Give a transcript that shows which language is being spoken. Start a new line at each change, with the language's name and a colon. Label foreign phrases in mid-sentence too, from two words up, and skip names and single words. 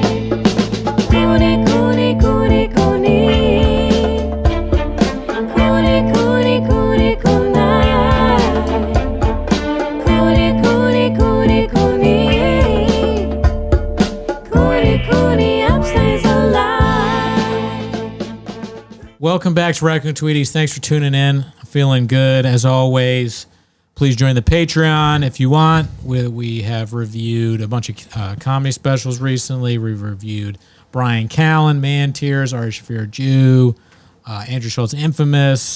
English: Cooney, Cooney, Cooney, Cooney. Cooney, Cooney, Cooney, Cooney. Cooney, Cooney, Cooney, Cooney. Cooney, Cooney, upstays alive. Welcome back to Raccoon Tweeties. Thanks for tuning in. Feeling good as always. Please join the Patreon if you want. We have reviewed a bunch of comedy specials recently. We've reviewed Brian Callen, Man Tears, Ari Shaffir Jew, Andrew Schultz Infamous.